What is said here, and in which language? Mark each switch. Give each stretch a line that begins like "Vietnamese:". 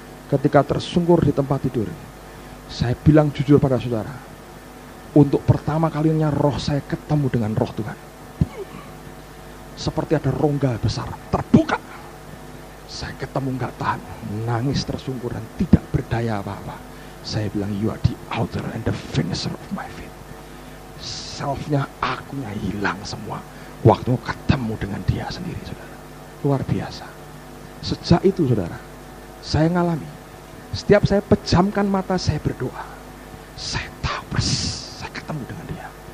Indonesian: Ketika tersungkur di tempat tidur, saya bilang jujur pada saudara, untuk pertama kalinya roh saya ketemu dengan roh Tuhan. Seperti ada rongga besar terbuka. Saya ketemu enggak tahan, nangis tersungkur dan tidak berdaya apa-apa. Saya bilang,
English: you are the author and the finisher of my faith.
Indonesian: Selfnya, akunya hilang semua waktu ketemu dengan dia sendiri, saudara. Luar biasa. Sejak itu, saudara, saya ngalami, setiap saya pejamkan mata, saya berdoa, saya tahu persis saya ketemu dengan dia.